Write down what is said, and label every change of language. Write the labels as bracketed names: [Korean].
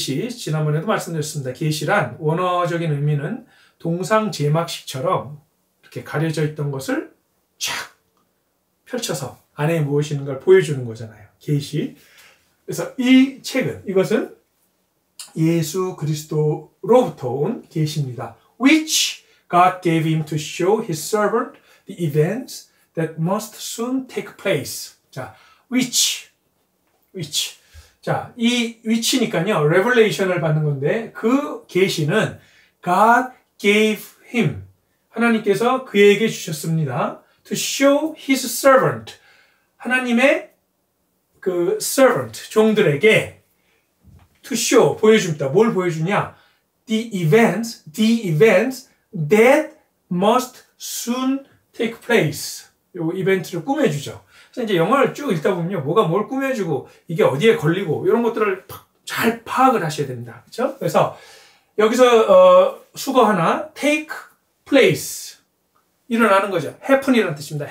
[Korean] 지난번에도 말씀드렸습니다. 계시란 원어적인 의미는 동상 제막식처럼 이렇게 가려져 있던 것을 쫙 펼쳐서 안에 무엇이 있는 걸 보여주는 거잖아요. 계시. 그래서 이것은 예수 그리스도로부터 온 계시입니다. [English] Which God gave him to show his servant the events that must soon take place. 자, which. [Korean] 자, 이 which니까요, revelation을 받는 건데, 그 계시는 [English] God gave him. [Korean] 하나님께서 그에게 주셨습니다. [English] To show his servant. [Korean] 하나님의 그 servant, 종들에게 [English] to show, [Korean] 보여줍니다. 뭘 보여주냐? [English] The events that must soon take place. [Korean] 요 이벤트를 꾸며주죠. 그래서 이제 영어를 쭉 읽다 보면요, 뭐가 뭘 꾸며주고 이게 어디에 걸리고 이런 것들을 잘 파악을 하셔야 됩니다. 그렇죠? 그래서 여기서 수거 하나, [English] take place, [Korean] 일어나는 거죠. happen이라는 뜻입니다.